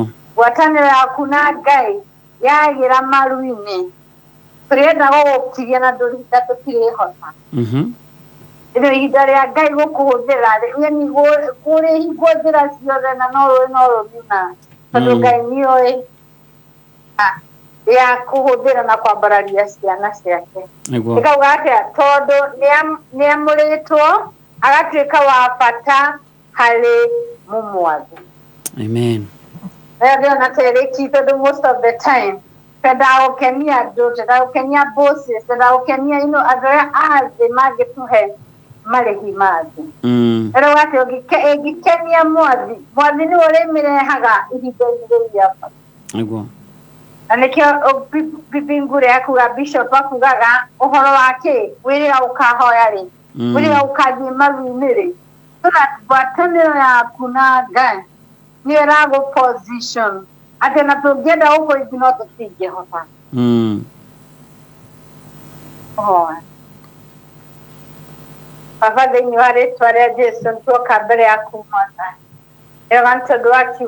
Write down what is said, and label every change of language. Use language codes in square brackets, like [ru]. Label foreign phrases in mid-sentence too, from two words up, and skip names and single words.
[ki] ngwatanĩro yaku na Ngai yagĩra maru-inĩ tũrenda gũgũkiria na ndũrĩnda tũtirĩhota ĩno ihinda rĩa Ngai gũkũhũthĩra yani kũrĩhingwo njĩra ciothe na no rũmina tondũ Ngai nĩoĩ ya kũhũthĩra na kwambararia ciana ciake ĩkauga atĩa tondũ nĩamũrĩtwo agatuĩka wa bata harĩ mũmwathi amen ndĩrona terĩki tondũ [en] most of the time [ki] tendagũkenia andũ tendagũkenia bosses tendagũkenia andũ arĩa athĩ mangĩtũhe marĩhi mathĩ ĩrauga atĩ ũngĩkenia mwathi nĩwe ũrĩmĩrehaga ihinda-inĩ rĩu rĩa bata nĩguo na nĩkĩo Biblia akuga bishop akugaga ũhoro wake wĩrĩga ũkahoya rĩ wĩrĩga ũkathiĩ maru-inĩ rĩ [en] so that [ki] ngwatanĩro yaku na Ngai nĩyo ĩragũ-position atĩ na tũngĩenda gũkũrĩthi no tũtingĩhota Baba thĩinĩ wa rĩtwa rĩa Jesũ nĩtuoka mbere yaku mwana nĩ wega nĩ tondũ wa kiugo